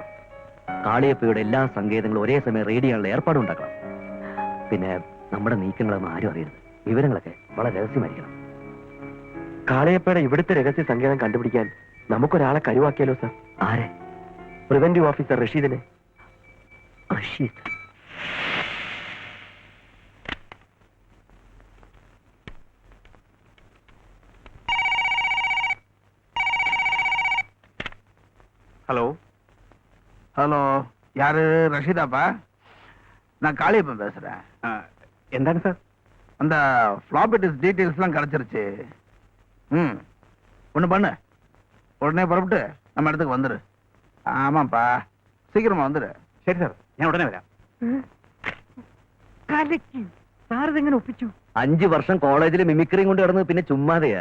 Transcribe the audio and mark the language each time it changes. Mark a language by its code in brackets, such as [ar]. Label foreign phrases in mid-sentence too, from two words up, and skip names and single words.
[ml] കാളിയപ്പയുടെ എല്ലാ സങ്കേതങ്ങളും ഒരേ സമയം റെയ്ഡ് ചെയ്യാനുള്ള ഏർപ്പാടും ഉണ്ടാക്കണം. പിന്നെ നമ്മുടെ നീക്കങ്ങളൊന്നും ആരും അറിയരുത്. വിവരങ്ങളൊക്കെ വളരെ രഹസ്യമായിരിക്കണം. കാളയപ്പയുടെ ഇവിടുത്തെ രഹസ്യ സങ്കേതം കണ്ടുപിടിക്കാൻ നമുക്കൊരാളെ കരുവാക്കിയാലോ സാർ? ആരെ? പ്രിവന്റീവ് ഓഫീസർ റഷീദിനെ. റഷീദ്? [ta] ஹலோ ஹலோ, யாரு? ரஷீதாப்பா, நான் காளியப்பன் பேசுறேன். [ml] എന്താണ് സാർ? [ta] அந்த ஃப்ளாப்பி டிஸ்க் டீட்டெயில்ஸ்லாம் கிடைச்சிருச்சு. ஒன்று பண்ணு, உடனே புறப்பட்டு நம்ம இடத்துக்கு வந்துரு. ஆமாப்பா, சீக்கிரமா வந்துரு. [ml] ശരി സാർ, ഞാൻ ഉടനെ വരാം. സാർ ഇതെങ്ങനെ ഒപ്പിച്ചു? 5 വർഷം കോളേജിൽ മിമിക്രിയും കൊണ്ട് കിടന്ന് പിന്നെ ചുമ്മാതെയാ.